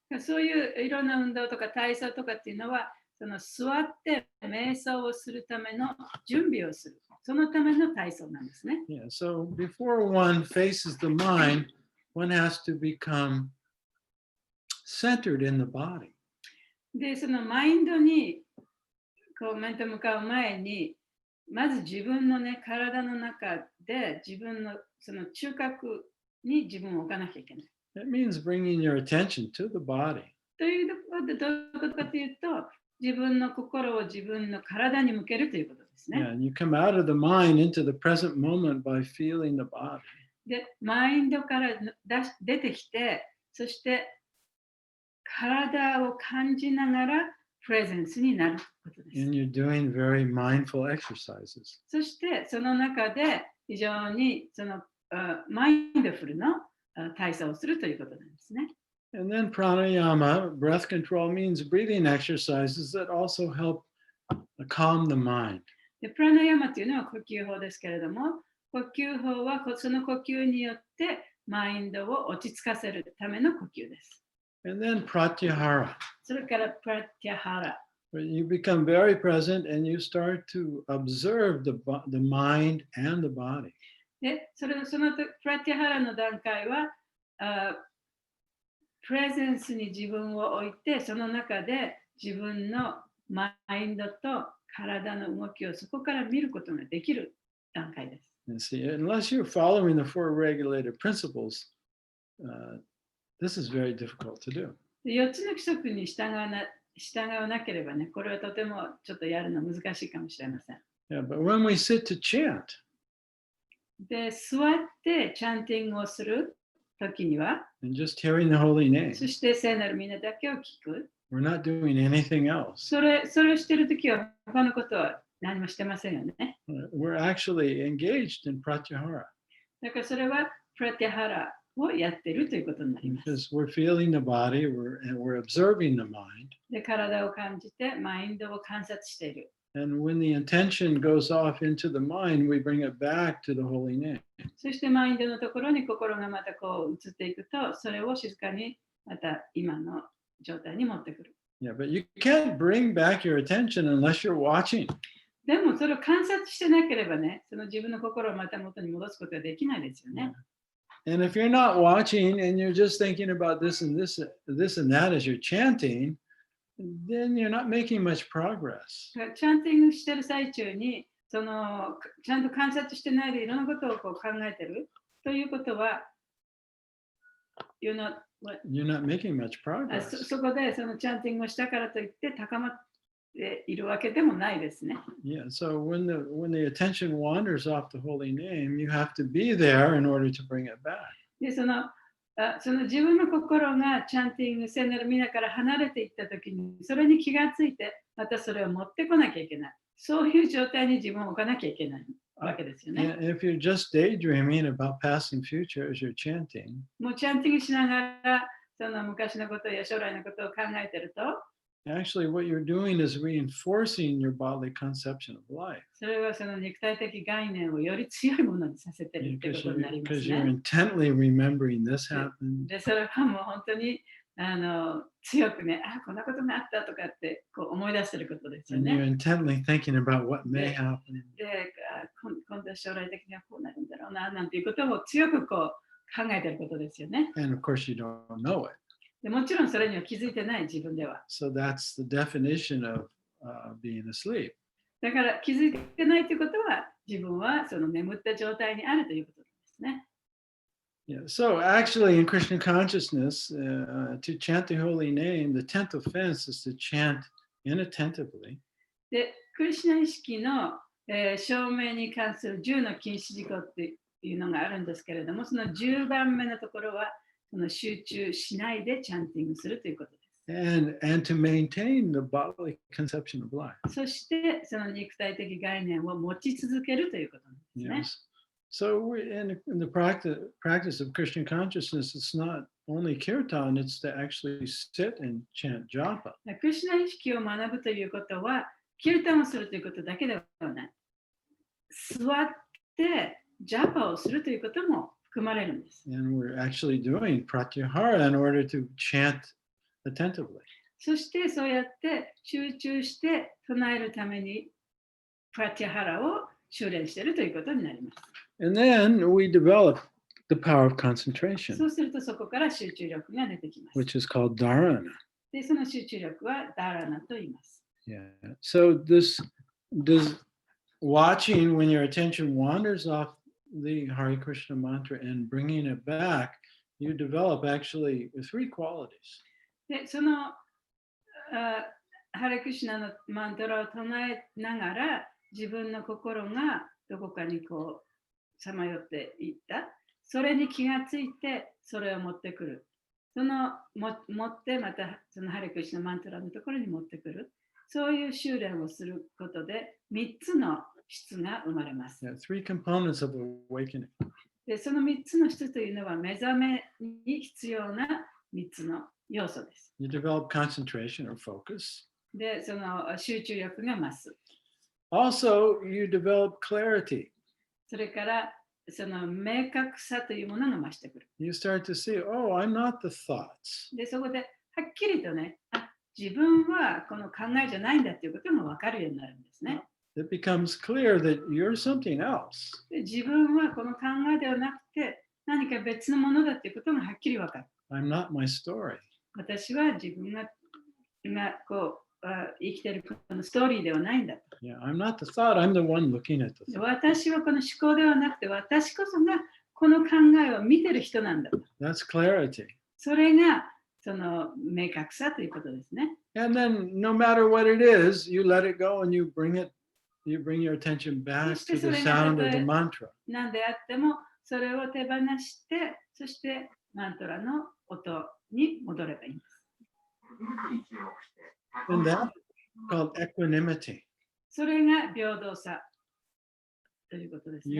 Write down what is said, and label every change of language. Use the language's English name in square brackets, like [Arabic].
[Japanese] そういういろんな運動とか体操とかっていうのは、その座って瞑想をするための準備をする。そのための体操なんですね。 [English] Yeah, so before one faces the mind, one has to become centered in the body. [Japanese] で、そのマインドにこう面と向かう前に、まず自分のね、体の中で自分のその中核に自分を置かなきゃいけない。 [English] That means bringing your attention to the body. [Japanese] ということでどういうことかというと、自分の心を自分の体に向けるということですね。 [English] Yeah, and you come out of the mind into the present moment by feeling the body. [Japanese] で、マインドから出てきて、そして体を感じながらプレゼンスになることです。 [English] And you're doing very mindful exercises. [Japanese] そしてその中で非常にそのマインドフルの体操をするということなんですね。 [English] And then pranayama, breath control, means breathing exercises that also help calm the mind. [Japanese] で、プラナヤマというのは呼吸法ですけれども、呼吸法はその呼吸によってマインドを落ち着かせるための呼吸です。 [English] And then pratyahara. [Japanese] それからプラティハラ。 [English] Where you become very present and you start to observe the mind and the body. [Japanese] で、そのプラティハラの段階は、プレゼンスに自分を置いて、その中で自分のマインドと体の動きをそこから見ることができる段階です。 [English] And see, unless you're following the four regulated principles, this is very difficult to do. [Japanese] 4つの規則に従わなければね、これはとてもちょっとやるの難しいかもしれません。 [English] Yeah, but when we sit to chant, [Japanese] で、座ってチャンティングをするときには、 [English] and just hearing the holy name, [Japanese] そして聖なる皆だけを聞く。 [English] we're not doing anything else. [Japanese] それをしているときは他のことは何もしてませんよね。 [English] We're actually engaged in pratyahara [Japanese] だからそれはプラティハラをやっているということになります。 [English] because we're feeling the body, and we're observing the mind. [Japanese] で、体を感じてマインドを観察している。 [English] And when the intention goes off into the mind, we bring it back to the holy name. [Japanese] そしてマインドのところに心がまたこう移っていくと、それを静かにまた今の状態に持ってくる。 [English] Yeah, but you can't bring back your attention unless you're watching. [Japanese] でもそれを観察してなければね、その自分の心をまた元に戻すことはできないですよね。 [English] And if you're not watching and you're just thinking about this and that as you're chanting, then you're not making much progress. [Japanese] チャンティングしてる最中にちゃんと観察してないでいろんなことをこう考えてるということは [English] you're not making much progress. [Japanese] そこでそのチャンティングをしたからといって高まっているわけでもないですね。 [English] Yeah, so when the attention wanders off the holy name, you have to be there in order to bring it back. [Japanese] でその自分の心がチャンティング聖なる皆から離れていったときにそれに気がついてまたそれを持ってこなきゃいけない。そういう状態に自分を置かなきゃいけないわけですよね。 [English] And if you're just daydreaming about past and future as you're chanting, [Japanese] もうチャンティングしながらその昔のことや将来のことを考えてると [English] actually what you're doing is reinforcing your bodily conception of life. [Japanese] それはその肉体的概念をより強いものにさせてるってことになります [English] Because you're [Japanese] ね。 [English] intently remembering this happened. [Japanese] で、それはもう本当に強くね、こんなことがあったとかってこう思い出してることですよ [English] And you're [Japanese] ね。 [English] intently thinking about what may happen. [Japanese] で、今度将来的にはこうなるんだろうななんていうことを強くこう考えてることですよね。 [English] And of course, you don't know it. [Japanese] でもちろんそれには気づいてない自分では。 [English] So that's the definition of being asleep. [Japanese] だから気づいてないということは自分はその眠った状態にあるということですね。 [English] Yeah. So actually, in Krishna consciousness, to chant the holy name, the 10th offense is to chant inattentively. [Japanese] で、クリシュナ意識の、証明に関する10の禁止事項っていうのがあるんですけれども、その10番目のところはその集中しないでチャンティングするということです。 [English] And to maintain the bodily conception of life. [Japanese] そしてその肉体的概念を持ち続けるということなんですね。 [English] Yes. So in the practice of Christian consciousness, it's not only kirtan, it's to actually sit and chant japa. [Japanese] クリシュナ意識を学ぶということは、キルタンをするということだけではない。座ってジャパをするということも含まれるんです。 [English] And we're actually doing pratyahara in order to chant attentively. [Japanese] そしてそうやって集中して唱えるためにプラティハラを修練しているということになります。 [English] And then we develop the power of concentration, [Japanese] そうするとそこから集中力が出てきます。 [English] which is called dharana. [Japanese] で、その集中力はダラナと言います。 [English] Yeah. So does watching when your attention wanders off the Hare Krishna mantra and bringing it back, you develop actually 3 qualities. [Japanese] で、そのハレクシュナのマントラを唱えながら自分の心がどこかにこうさまよっていった。それに気がついてそれを持ってくる。その持ってまたそのハレクシュナマントラのところに持ってくる。そういう修練をすることで3つの質が生まれます。 [English] Yeah, 3 components of awakening. [Japanese] で、その3つの質というのは目覚めに必要な3つの要素です。 [English] You develop concentration or focus. [Japanese] で、その集中力が増す。 [English] Also, you develop clarity. [Japanese] それから、その明確さというものが増してくる。 [English] You start to see, oh, I'm not the thoughts. [Japanese] で、そこではっきりとね、自分はこの考えじゃないんだっていうことが分かるようになるんですね。 [English] It becomes clear that you're something else. [Japanese] で、自分はこの考えではなくて何か別のものだっていうことがはっきり分かる。 [English] I'm not my story. [Japanese] 私は自分がこう生きているこのストーリーではないんだ。 [English] Yeah, I'm not the thought. I'm the one looking at the thought. [Japanese] 私はこの思考ではなくて、私こそがこの考えを見てる人なんだ。 [English] That's clarity. [Japanese] それがその明確さということですね。 [English] And then no matter what it is, you let it go and you bring your attention back to the sound of the mantra. [Japanese] 何であっても、それを手放して、そしてマントラの音に戻ればいいんです。 [English] And that's called equanimity. [Japanese] それが平等さということですね。